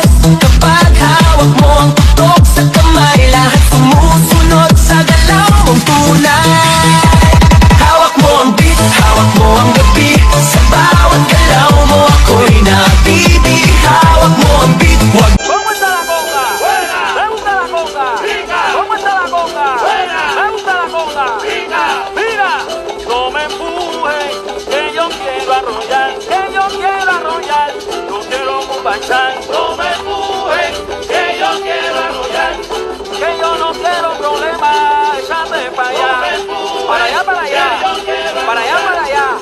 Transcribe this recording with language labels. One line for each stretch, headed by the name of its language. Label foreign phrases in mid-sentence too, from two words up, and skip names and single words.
Filipino: Kapag hawak mo ang tutok sa kamay, lahat sumusunod sa galaw mong tunay. Hawak mo ang beat, hawak mo ang gabi. Sa bawat galaw mo ako'y nabibi. Hawak mo ang beat, wag
Spanish: ¿Cómo está la conga? ¡Buena! ¿Me gusta la conga? ¡Pica! ¿Cómo está la conga? ¡Buena! ¿Me gusta la conga? ¡Pica! ¡Mira! No me empujen, que yo quiero arrollar, que yo quiero arrollar, yo quiero mumbachar. No me empujen, que yo quiero arrollar, que yo no quiero problemas, échate para allá, para allá, para allá, para allá, para allá.